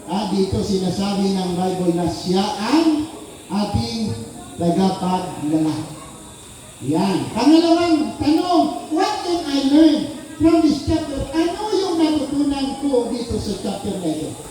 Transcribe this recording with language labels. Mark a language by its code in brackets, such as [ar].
[tl] Dito sinasabi ng Bible na siya ang ating tagapaglalang. Yan. Pangalawang tanong, [en] what can I learn from this chapter? [tl] Ano yung natutunan ko dito sa chapter na ito?